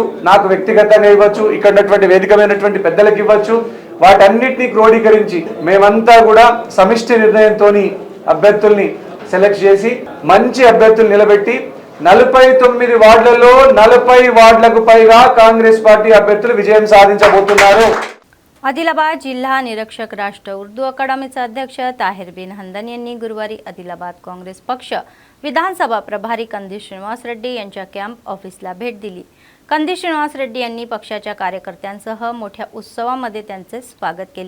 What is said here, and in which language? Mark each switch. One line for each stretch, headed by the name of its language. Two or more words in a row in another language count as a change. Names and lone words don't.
Telugu: నాకు వ్యక్తిగతంగా ఇవ్వచ్చు, ఇక్కడ ఉన్నటువంటి వేదికమైనటువంటి పెద్దలకు ఇవ్వచ్చు. వాటన్నిటినీ క్రోడీకరించి మేమంతా కూడా సమిష్టి నిర్ణయంతో అభ్యర్థుల్ని సెలెక్ట్ చేసి మంచి అభ్యర్థులు నిలబెట్టి 49 వార్డులలో 40 వార్డులకు పైగా కాంగ్రెస్ పార్టీ అభ్యర్థులు విజయం సాధించబోతున్నారు.
Marathi: आदिलाबाद जिल्हा निरीक्षक राष्ट्र उर्दू अकादमीचे अध्यक्ष ताहिर बिन हंदन यांनी गुरुवारी आदिलाबाद काँग्रेस पक्ष विधानसभा प्रभारी कंदी श्रीनिवास रेड्डी यांच्या
English: camp officeला
Marathi: भेट दिली. कंदी श्रीनिवास रेड्डी यांनी पक्षाच्या कार्यकर्त्यांसह मोठ्या उत्सवामध्ये त्यांचे स्वागत केले.